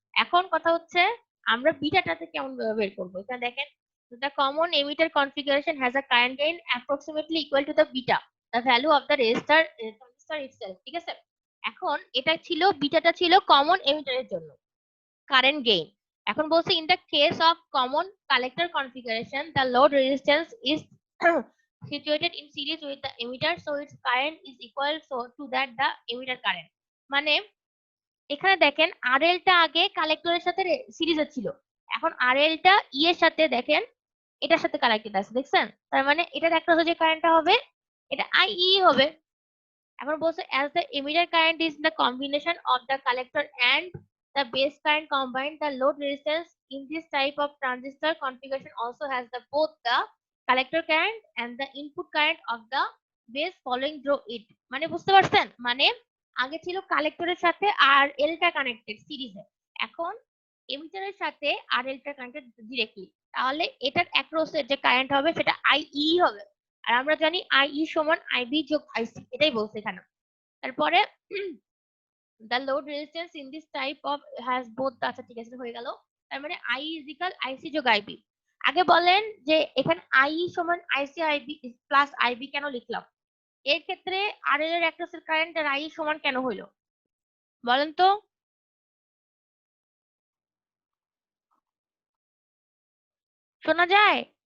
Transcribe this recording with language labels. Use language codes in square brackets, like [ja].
[bn] এখন কথা হচ্ছে আমরা বিটাটাতে কেমন ভাবে বের করবো। এখানে দেখেন [en] the common emitter configuration has a current gain approximately equal to the beta, the value of the transistor itself, [bn] ঠিক আছে? এখন এটা ছিল, বিটাটা ছিল কমন এমিটারের জন্য কারেন্ট গেইন। এখন বলছে [en] in the case of common collector configuration the load resistance is situated in series with the emitter so its current is equal to that the emitter current। [bn] মানে এখানে দেখেন RL টা আগে কালেক্টরের সাথে সিরিজে ছিল, এখন RL টা ই এর সাথে দেখেন এটার সাথে কানেক্টেড আছে, দেখছেন? তার মানে এটার একটা যে কারেন্টটা হবে এটা IE হবে। এখন বলছে [en] as the emitter current is the combination of the collector and the base current combined, the load resistance in this type of transistor configuration also has the both the collector current and the input current of the base following through it। [bn] মানে বুঝতে পারছেন? মানে আগে ছিল কালেক্টরের সাথে আর এলটা connected সিরিজে, এখন এমিটারের সাথে আর এলটা কানেক্টেড ডিরেক্টলি, তাহলে এটার অ্যাক্রসের যে কারেন্ট হবে সেটা IE হবে। আর আমরা জানি IE সমান IB যোগ IC, এটাই বলছে এখানে। তারপরে [en] the load resistance in this type of has both, [bn] আচ্ছা ঠিক আছে হয়ে গেল। তার মানে I is equal IC যোগ IB। আগে বলেন যে এখানে IE সমান IC IB প্লাস IB কেন লিখলাম? এর ক্ষেত্রে RL এর অ্যাক্রসের কারেন্ট আর IE সমান কেন হইলো বলেন তো? শোনা যায়?